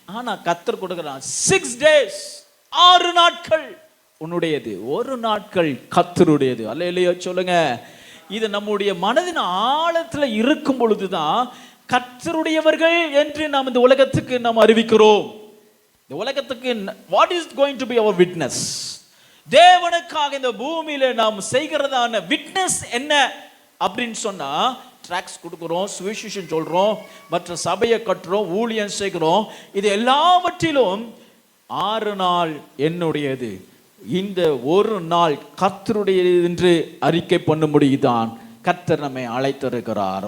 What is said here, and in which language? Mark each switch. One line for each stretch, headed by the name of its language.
Tamil: ஆனா கர்த்தர் கொடுக்கிறான்
English: 6 days,
Tamil: 6 நாட்கள் உன்னுடையது, 1 நாட்கள் கர்த்தருடையது. அல்லேலூயா சொல்லுங்க. இது நம்முடைய மனதின் ஆழத்துல இருக்கும் பொழுதுதான் கர்த்தருடையவர்கள் என்று நாம் இந்த உலகத்துக்கு நாம் அறிவிக்கிறோம். இந்த உலகத்துக்கு
English: what is going to be our witness?
Tamil: தேவனுக்காக இந்த பூமியில நாம் செய்கிறதான விட்னஸ் என்ன அப்படின்னு சொன்னா, ட்ராக்ஸ் கொடுக்கிறோம், சுவிசேஷம் சொல்றோம், மற்ற சபையை கட்டுறோம், ஊழியம் செய்கிறோம். இது எல்லாவற்றிலும் 6 நாள் என்னுடையது, இந்த 1 நாள் கர்த்தருடையது என்று அறிக்கை பண்ணும்படிதான் கர்த்தர் நம்மை அழைத்திருக்கிறார்.